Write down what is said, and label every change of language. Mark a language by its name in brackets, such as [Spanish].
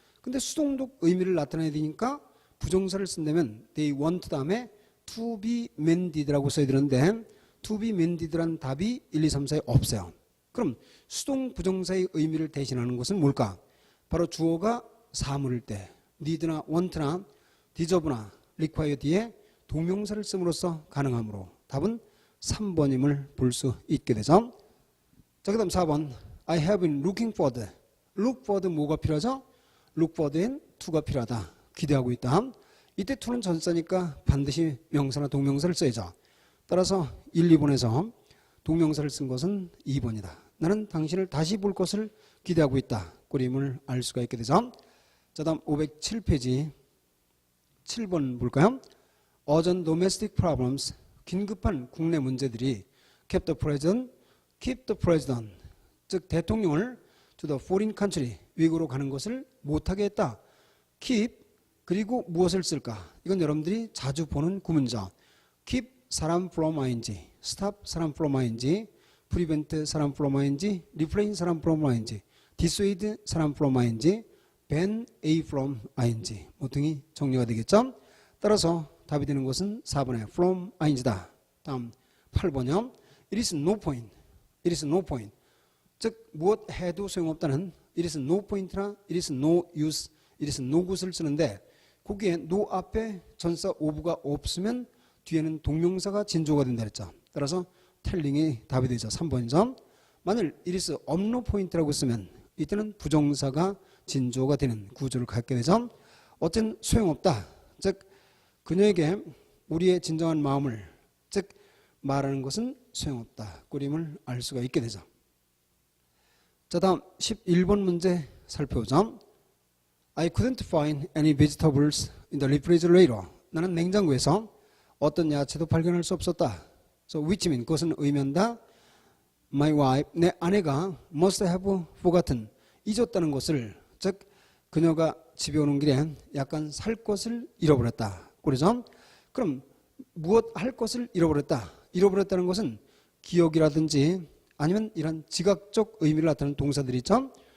[Korean] 근데 수동적 의미를 나타내야 되니까 부정사를 쓴다면 [English] they want [Korean] 다음에 [English] to be mended [Korean] 라고 써야 되는데 to be mended란 답이 1, 2, 3, 4에 없어요. 그럼 수동 부정사의 의미를 대신하는 것은 뭘까? 바로 주어가 사물일 때 need나 want나 deserve나 require 뒤에 동명사를 씀으로써 가능하므로 답은 3번임을 볼 수 있게 되죠. 자, 그 다음 4번 [English] I have been looking forward. look forward [Korean] 뭐가 필요하죠? look forward엔 to가 필요하다. 기대하고 있다. 이때 to는 전사니까 반드시 명사나 동명사를 써야죠. 따라서 1, 2번에서 동명사를 쓴 것은 2번이다. 나는 당신을 다시 볼 것을 기대하고 있다. 꼴임을 알 수가 있게 되죠. 자, 다음 507페이지 7번 볼까요? [English] Urgent domestic problems [Korean] 긴급한 국내 문제들이 [English] keep the president [Korean] 즉 대통령을 [English] to the foreign country [Korean] 외국으로 가는 것을 못하게 했다. [English] keep 그리고 무엇을 쓸까? 이건 여러분들이 자주 보는 구문이죠. keep 사람 from ing, stop 사람 from ing, prevent 사람 from ing, refrain 사람 from ing, dissuade 사람 from ing, ban a from ing [Korean] 뭐 등이 정리가 되겠죠. 따라서 답이 되는 것은 4번의 from ing다. 다음 8번이요. [English] It is no point. It is no point. [Korean] 즉 무엇 해도 소용없다는 [English] it is no point [Korean] 나 [English] it is no use, it is no good [Korean] 을 쓰는데 거기에 no 앞에 전사 of가 없으면 뒤에는 동명사가 진조가 된다 그랬죠. 따라서 telling이 답이 되죠. 3번이죠. 만일 [English] it is of no point [Korean] 라고 쓰면 이때는 부정사가 진조가 되는 구조를 갖게 되죠. 어쨌든 소용없다. 즉 그녀에게 우리의 진정한 마음을 즉 말하는 것은 소용없다. 꼴임을 알 수가 있게 되죠. 자, 다음 11번 문제 살펴보죠. [English] I couldn't find any vegetables in the refrigerator. [Korean] 나는 냉장고에서 어떤 야채도 발견할 수 없었다. [English] So which mean [Korean] 그것은 의미한다. [English] My wife [Korean] 내 아내가 [English] must have forgotten [Korean] 잊었다는 것을 즉 그녀가 집에 오는 길에 약간 살 것을 잃어버렸다. 그러죠? 그럼 무엇 할 것을 잃어버렸다. 잃어버렸다는 것은 기억이라든지 아니면 이런 지각적 의미를 나타내는 동사들이 있죠.